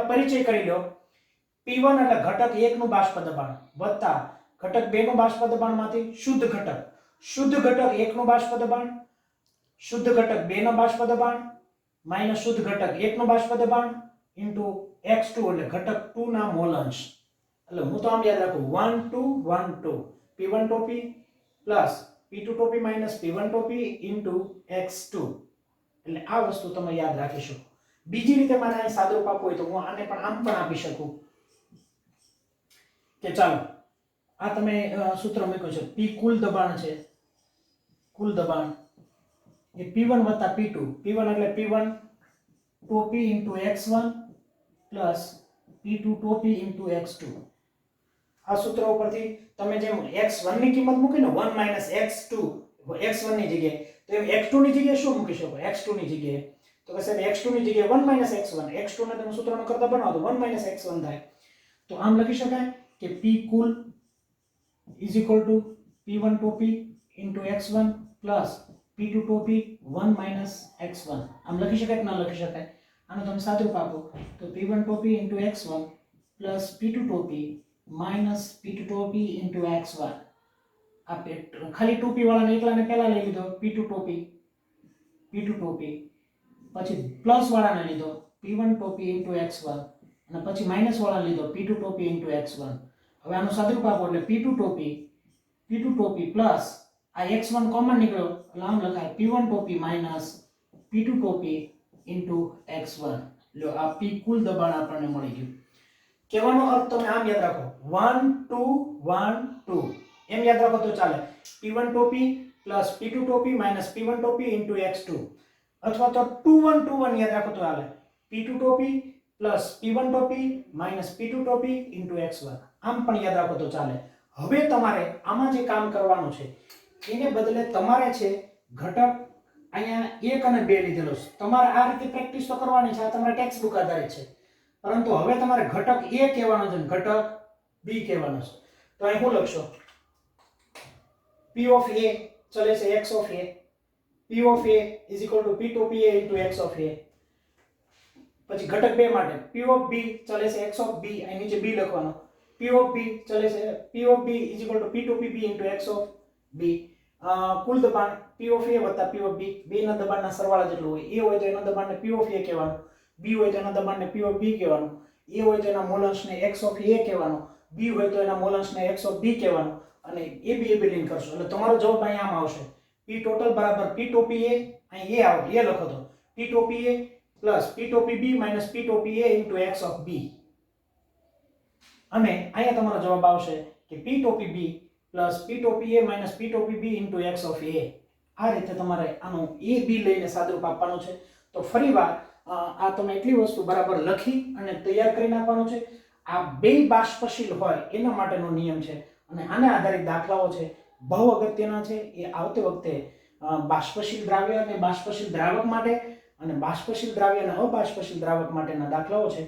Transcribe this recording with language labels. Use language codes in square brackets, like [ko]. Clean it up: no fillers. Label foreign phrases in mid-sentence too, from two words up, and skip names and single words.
[gu] પરિચય કરી લો P1 એટલે ઘટક 1 નું બાષ્પ દબાણ વત્તા ઘટક 2 નું બાષ્પ દબાણમાંથી શુદ્ધ ઘટક 1 નું બાષ્પ દબાણ શુદ્ધ ઘટક 2 નું બાષ્પ દબાણ માઈનસ શુદ્ધ ઘટક 1 નું બાષ્પ દબાણ ઇન્ટુ x2 એટલે ઘટક 2 ના મોલ અંશ એટલે હું તો આમ યાદ રાખું 1 2 1 2 [en] P1 to P plus P2 to P minus P1 to P into x2 [gu] એટલે આ વસ્તુ તમે યાદ રાખી શકો બીજી રીતે મારે અહીં સાદુરૂપ આપવું હોય તો હું આને પણ આમ પણ આપી શકું કે ચાલો આ તમે સૂત્ર મૂક્યું છે P કુલ દબાણ છે કુલ દબાણ એ P1 વત્તા P2 P1 એટલે [en] P1 to P into x1 plus P2 to P into x2 [gu] આ સૂત્ર ઉપરથી તમે જેમ x1 ની કિંમત મૂકી ને 1 minus x2 x1 ની જગ્યાએ તો એમ x2 ની જગ્યાએ શું મૂકી શકો x2 ની જગ્યાએ તો કે સાહેબ x2 ની જગ્યાએ 1 minus x1 x2 ને તમે સૂત્રનો કરતા બનાવો તો 1 minus x1 થાય તો આમ લખી શકાય કે P કુલ [en] is equal to P1 to P into x1 plus P2 to P 1 minus x1 [gu] આમ લખી શકાય કે ના લખી શકાય આનો તમે સાદુરૂપ આપો તો [en] P1 to P into x1 plus P2 to P minus P2 to P into x1 [gu] આ ખાલી 2p વાળાને એકલાને પહેલા લઈ લીધો [en] P2 to P [gu] પછી પ્લસ વાળાને લીધો [en] P1 to P into x1 [gu] અને પછી માઈનસ વાળાને લીધો [en] P2 to P into x1 [gu] હવે આનો સાદુરૂપ આપો એટલે P2 [en] to P [gu] પ્લસ આ x1 કોમન નીકળ્યો એટલે આમ લખાય [en] P1 to P minus P2 to P into x1 [gu] લ્યો આ P કુલ દબાણ આપણને મળી ગયું કહેવાનો અર્થ તમે આમ યાદ રાખો 1 2 1 2 એમ યાદ રાખો તો ચાલે [en] P1 to P plus P2 to P minus P1 to P into x2 [gu] અથવા તો 2 1 2 1 યાદ રાખો તો ચાલે [en] P2 to P plus P1 to P minus P2 to P into x1. [gu] આમ પણ યાદ રાખો તો ચાલે. હવે તમારે આમાં જે કામ કરવાનું છે એને બદલે તમારે છે ઘટક અહીંયા 1 અને 2 લીધેલો છે. તમારે આ રીતે પ્રેક્ટિસ તો કરવાની છે, આ તમારા [en] text book [gu] આધારિત છે. પરંતુ હવે તમારે ઘટક A કહેવાનો છે, ઘટક B કહેવાનો છે. તો અહીં હું લખશો [en] P of A [gu] ચલે છે [en] x of A, P of A is equal to P to PA into x of A. [gu] પછી ઘટક 2 માટે [en] P of B [gu] ચલે છે [en] x of B, [gu] અહીં નીચે B લખવાનો. [en] P of B [gu] ચલે છે [en] P of B is equal to P to PB into x of B. [gu] કુલ દબાણ [en] P of A [gu] વત્તા [en] P of B, [gu] બેના દબાણના સરવાળા જેટલું હોય. A હોય તો એના દબાણને [en] P of A [gu] કહેવાનું, B હોય તો એના દબાણને [en] P of B [gu] કહેવાનું, A હોય તો એના મોલન્સને [en] x of A [gu] કહેવાનું, B હોય તો એના મોલન્સને [en] x of B [gu] કહેવાનું, અને AB લિંક કરશો એટલે તમારો જવાબ અહીંયા આમ આવશે. P ટોટલ બરાબર [en] P to PA, [gu] અહીં A આવે, A લખો તો [en] P to PA [gu] પ્લસ [en] P to PB [gu] માઇનસ [en] P to PA into x of B. [gu] અને અહીંયા તમારો જવાબ આવશે કે [en] P to PB [gu] પ્લસ [en] P to PA [gu] માઇનસ [en] P to PB into x of A. [gu] આ રીતે તમારે આનું A B લઈને સાદુરૂપ આપવાનું છે. તો ફરીવાર આ તમે એટલી વસ્તુ બરાબર લખી અને તૈયાર કરી નાખવાનું છે. આ બે બાષ્પશીલ હોય એના માટેનો નિયમ છે અને આના આધારિત દાખલાઓ છે, બહુ અગત્યના છે. એ આવતી વખતે બાષ્પશીલ દ્રાવ્ય અને બાષ્પશીલ દ્રાવક માટે અને બાષ્પશીલ દ્રાવ્ય અને અબાષ્પશીલ દ્રાવક માટેના દાખલાઓ છે.